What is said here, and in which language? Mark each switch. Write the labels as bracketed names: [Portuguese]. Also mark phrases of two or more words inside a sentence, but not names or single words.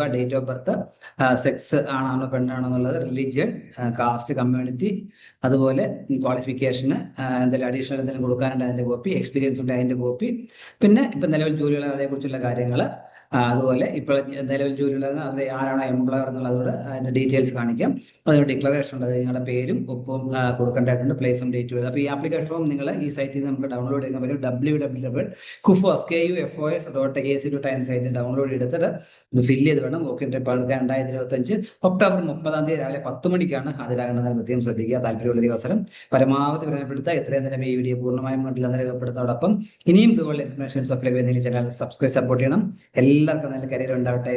[English] date of birth, [Malayalam] സെക്സ് ആണോ പെണ്ണാണോ എന്നുള്ളത്, റിലീജിയൻ, കാസ്റ്റ്, കമ്മ്യൂണിറ്റി, അതുപോലെ ക്വാളിഫിക്കേഷന് എന്തെങ്കിലും അഡീഷണൽ എന്തെങ്കിലും കൊടുക്കാനുണ്ട് അതിന്റെ കോപ്പി, എക്സ്പീരിയൻസ് ഉണ്ട് അതിന്റെ കോപ്പി, പിന്നെ ഇപ്പം നിലവിൽ ജോലികൾ അതേക്കുറിച്ചുള്ള കാര്യങ്ങൾ, അതുപോലെ ഇപ്പോൾ നിലവിൽ ജോലിയുള്ളത് അവർ ആരാണോ എംപ്ലോയർ എന്നുള്ളത് അതുകൂടെ അതിന്റെ ഡീറ്റെയിൽസ് കാണിക്കാം. അതിന് ഡിക്ലറേഷൻ ഉണ്ട്, നിങ്ങളുടെ പേരും ഒപ്പവും കൊടുക്കേണ്ടതായിട്ടുണ്ട്, പ്ലേസും ഡേറ്റും. അപ്പോൾ ഈ [English] application form [Malayalam] നിങ്ങൾ ഈ സൈറ്റിൽ നിന്ന് നമുക്ക് ഡൗൺലോഡ് ചെയ്യാൻ പറ്റും. www.kufos.ac.in സൈറ്റിൽ ഡൗൺലോഡ് എടുത്തിട്ട് ഇത് ഫില്ല് ചെയ്ത് വേണം [English] walk interview [Malayalam] പങ്കെടുക്കാൻ. 2025 ഒക്ടോബർ 30 രാവിലെ 10 മണിക്കാണ് ഹാജരാകേണ്ടത്. പ്രത്യേകം ശ്രദ്ധിക്കുക. താല്പര്യമുള്ള അവസരം പരമാവധി പ്രയോജനപ്പെടുത്തുക. എത്രയും തന്നെ ഈ വീഡിയോ പൂർണ്ണമായും രേഖപ്പെടുത്തോടൊപ്പം ഇനിയും ഇതുപോലെ ഇൻഫർമേഷൻസ് ഒക്കെ ലഭിക്കുന്നതിൽ [English] channel subscribe support [Malayalam] ചെയ്യണം. എല്ലാവർക്കും നല്ല കരിയർ ഉണ്ടാവട്ടെ എന്ന് ആശംസിക്കുന്നു.